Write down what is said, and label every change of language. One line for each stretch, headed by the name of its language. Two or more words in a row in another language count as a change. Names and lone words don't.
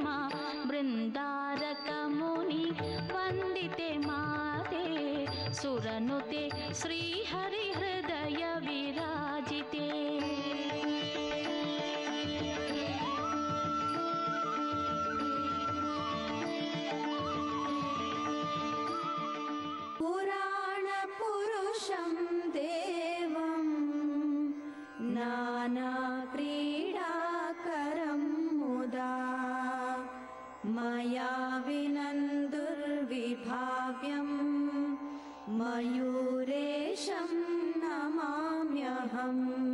Sanskrit: ಬೃಂದಾರಕ ಮುನಿ ವಂದಿತೆ ಮಾತೆ ಸುರನುತೆ ಶ್ರೀಹರಿ ಹೃದಯ ವಿರಾಜಿತೆ. ಪುರಾಣ ಪುರುಷಂ ದೇವಂ ನಾನಾ ಕ್ರೀಡಾಕರಂ ಮುದಾ ಮಯಾ ವಿನಂದುರ್ವಿಭಾವ್ಯಂ ಮಯೂರೇಶಂ ನಮಾಮ್ಯಹಂ.